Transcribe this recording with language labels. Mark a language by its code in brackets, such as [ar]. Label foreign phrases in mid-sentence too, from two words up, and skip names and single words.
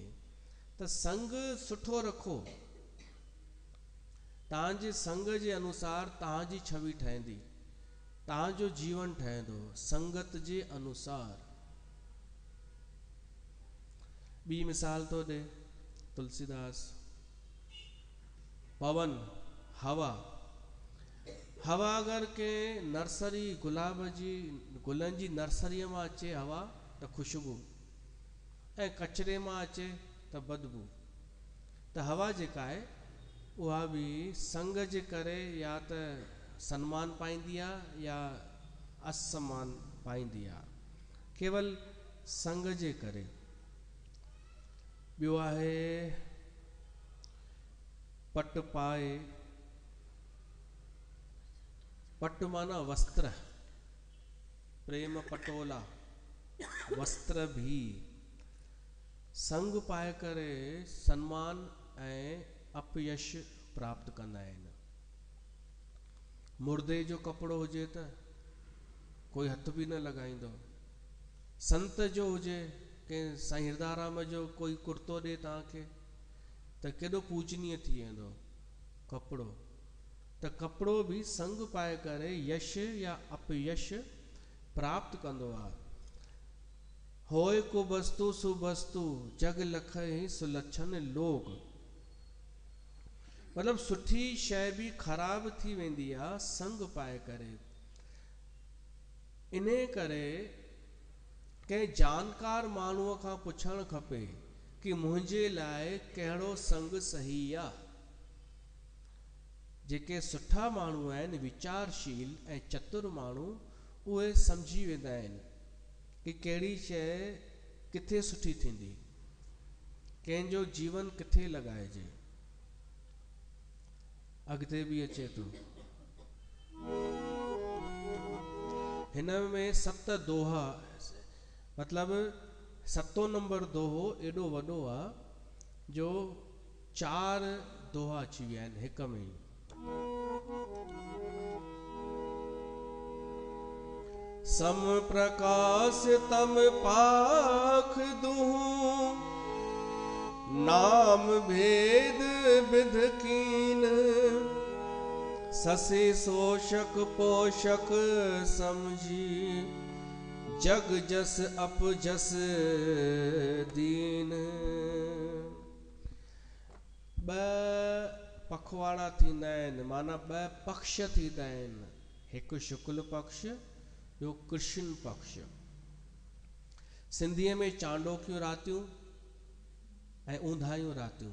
[sd] त संग सुठो रखो, तव्हांजे संग जे अनुसार तव्हांजी छवि ठहंदी, तव्हांजो जीवन ठहंदो संगत जे अनुसार। ॿी मिसाल थो ॾे तुलसीदास, पवन, हवा। हवा अगरि के नर्सरी गुलाब जी गुलनि जी नर्सरीअ मां अचे हवा त ख़ुशबू, ऐं कचिरे मां अचे त बदबू। त हवा जेका आहे उहा बि संग जे करे या त सन्मान पाईंदी आहे या असम्मान पाईंदी आहे, केवल संग जे करे। ॿियो आहे [awa] पट पाए, [sd] पट माना वस्त्र, [awa] प्रेम पटोला, [sd] वस्त्र भी। संग पाए करे सम्मान ऐं अपयश प्राप्त कंदा आहिनि। मुर्दे जो कपिड़ो हुजे त कोई हथ बि न लॻाईंदो, संत जो हुजे कंहिं साईं हिरदाराम जो कोई कुर्तो ॾे तव्हांखे त केॾो पूजनीय थी वेंदो कपिड़ो। त कपिड़ो बि संग पाए करे यश या अपयश प्राप्त कंदो आहे। [awa] होए को बस्तु सुबस्तु जग लख ही सुलक्षण लोग। [sd] मतिलबु सुठी शइ बि ख़राब थी वेंदी आहे संग पाए करे। इन करे कंहिं जानकार माण्हूअ खां पुछणु खपे कि मुंहिंजे लाइ कहिड़ो संग सही आहे। जेके सुठा माण्हू आहिनि, वीचारशील ऐं चतुर माण्हू, उहे सम्झी वेंदा आहिनि कि कहिड़ी शइ किथे सुठी थींदी, कंहिंजो जीवन किथे लॻाइजे। अॻिते बि अचे थो, हिन में 7 दोहा, मतलब 7 नंबर दोहो एॾो वॾो आहे जो 4 दोहा अची विया आहिनि हिक में ई। [awa] सम प्रकाश तम पाख दूं, नाम भेद विध कीन, ससे शोषक पोषक समझी, जग जस अप जस दीन। [sd] ॿ पखवाड़ा थींदा आहिनि, माना 2 पक्ष थींदा आहिनि, हिकु शुक्ल पक्ष, ॿियो कृष्ण पक्ष। सिंधीअ में चांडोकियूं रातियूं ऐं ऊंधायूं रातियूं।